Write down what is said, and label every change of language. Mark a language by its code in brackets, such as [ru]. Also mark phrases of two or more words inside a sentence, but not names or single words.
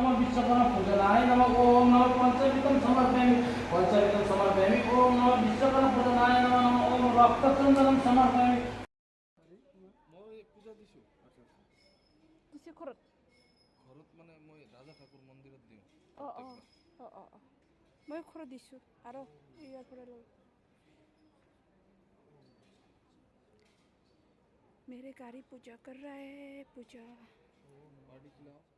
[sa] विश्वकर्मा पूजनाय नमः। ओम नमः पंचविधं समर्पयामि। पंचविधं समर्पयामि। ओम नमः विश्वकर्मा पूजनाय नमः। ओम रक्तचंदनं समर्पयामि। [as] মই পূজা দিছোঁ। দিছে ঘৰত ঘৰত মানে মই ৰাজা ঠাকুৰ মন্দিৰত দিওঁ অঁ অঁ প্ৰত্যেকবাৰ। অঁ অঁ অঁ মই ঘৰত দিছোঁ আৰু ইয়াৰ পৰা লৈ [hi] मेरे गाड़ी पूजा कर रहा है पूजा पार्टी खिलाओ।